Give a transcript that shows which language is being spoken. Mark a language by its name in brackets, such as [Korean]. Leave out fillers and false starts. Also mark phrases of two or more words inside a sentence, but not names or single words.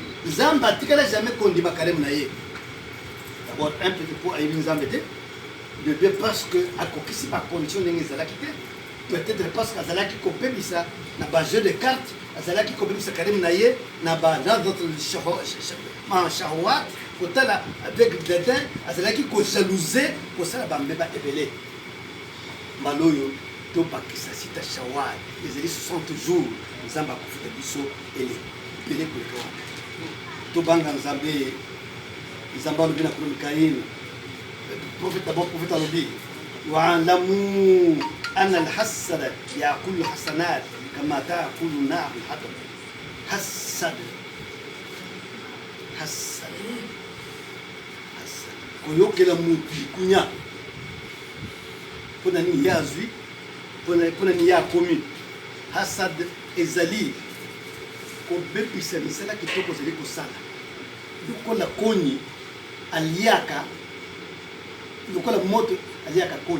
[Lingala] Nzambe atikala jamais kondima kareme na ye. [French] D'abord un petit peu [Lingala] ayebi nzambe te, [French] de deux parce que [Lingala] akokisi bacondition ndenge ezalaki te, peut-être parce que azalaki kopebisa na bajeu [French] de carte, [Lingala] azalaki kopebisa kareme na ye na [French] dans d'autres [Lingala] shahwat kotala [French] avec dédain, [Lingala] azalaki kojalouser kosala bambeba ebele. Maloyo tobakisa [Arabic] ستة شوال [Lingala] ezali 60 jours nzambe akofuta biso ebele koleka wana. Tobanga nzambe alobi na kono mikaïl prophète alobi [Arabic] واعلم أن الحسد يأكل الحسنات كما تأكل النار الحطب. [Lingala] Hasad koyokela mutu likunya mpona nini ye azwi mpona nini ye akomi. Hasad ezali kobebisa misala kitoko ozali kosala lokola koni aliaka, lokola moto aliaka koni.